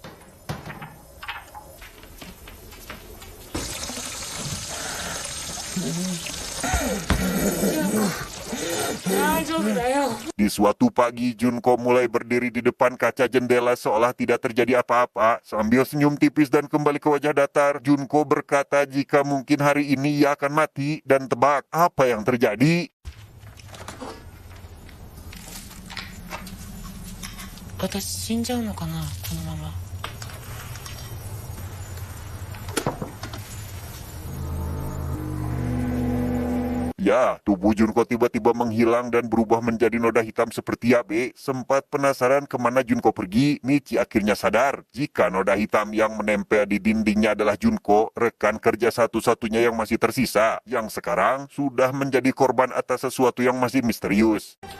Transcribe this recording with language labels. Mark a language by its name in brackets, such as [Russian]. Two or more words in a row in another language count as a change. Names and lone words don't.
[Indonesian] Di suatu pagi, Junko mulai berdiri di depan kaca jendela seolah tidak terjadi apa-apa. Sambil senyum tipis dan kembali ke wajah datar, Junko berkata jika mungkin hari ini ia akan mati. Dan tebak apa yang terjadi? [Japanese] 私死んじゃうのかな、このまま。 [Indonesian] Ya, tubuh Junko tiba-tiba menghilang dan berubah menjadi noda hitam seperti Yabe. Sempat penasaran kemana Junko pergi, Michi akhirnya sadar jika noda hitam yang menempel di dindingnya adalah Junko, rekan kerja satu-satunya yang masih tersisa, yang sekarang sudah menjadi korban atas sesuatu yang masih misterius.